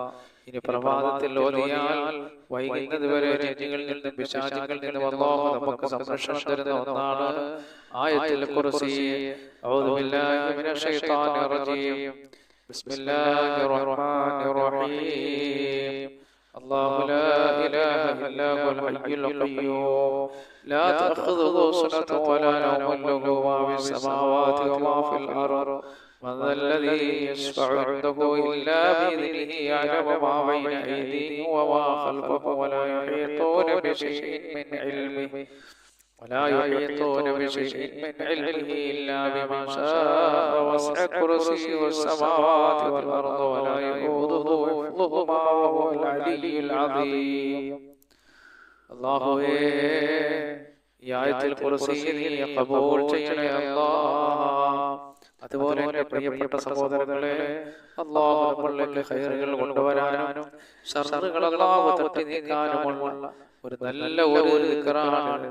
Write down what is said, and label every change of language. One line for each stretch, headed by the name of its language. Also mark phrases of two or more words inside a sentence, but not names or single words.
Malayalam: ഇനി പ്രഭാതത്തിൽ ഓതിയാൽ വൈകുന്നത് വരെ ജിന്നുകളിൽ നിന്നും പിശാചുകളിൽ നിന്നും അല്ലാഹു നമുക്ക് സംരക്ഷണം തരുന്ന ഒന്നാണ് ആയത്തുൽ കുർസി.
Arabic: أعوذ بالله من الشيطان الرجيم. بسم الله الرحمن الرحيم. الله لا إله إلا هو الحي القيوم لا تأخذه سنة ولا نوم له ما في السماوات وما في الأرض من ذا الذي يشفع عنده إلا بإذنه يعلم ما بين أيديهم وما خلفهم ولا يحيطون بشيء من علمه ولا يحيطون بشيء من علمه إلا بما شاء وسع كرسيه السماوات والأرض ولا يؤوده حفظهما وهو العلي العظيم.
Malayalam: അല്ലാഹുവേ, ഈ ആയത്തുൽ കുർസി നീ ഖബൂൽ ചെയ്യണേ അല്ലാഹ്. അതുപോലെ എൻ്റെ പ്രിയപ്പെട്ട സഹോദരങ്ങളെ, അല്ലാഹു നമ്മളിലേക്ക് ഖൈറുകൾ കൊണ്ടുവരാനും ശർറുകൾ അല്ലാഹു തട്ടി നീക്കാനുമുള്ള ഒരു നല്ല ഒരു ദിക്റാണ്.